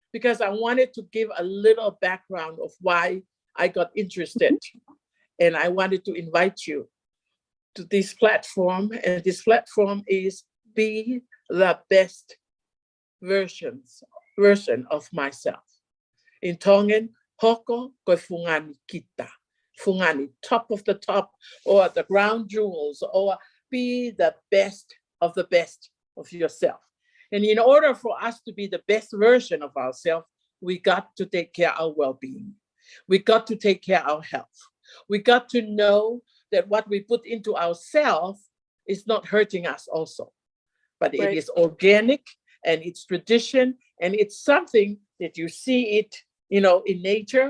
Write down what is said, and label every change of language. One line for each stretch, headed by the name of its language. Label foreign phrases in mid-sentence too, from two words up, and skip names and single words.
English: Because I wanted to give a little background of why I got interested and I wanted to invite you to this platform. And this platform is Be the Best version of myself. In Tongan,
Tongan: hoko koe fungani kita.
English: Fungani, top of the top, or the ground jewels, or be the best of yourself. And in order for us to be the best version of ourselves, we got to take care of our well-being. We got to take care of our health. We got to know that what we put into ourselves is not hurting us also, but it is organic and it's tradition and it's something that you see it, in nature.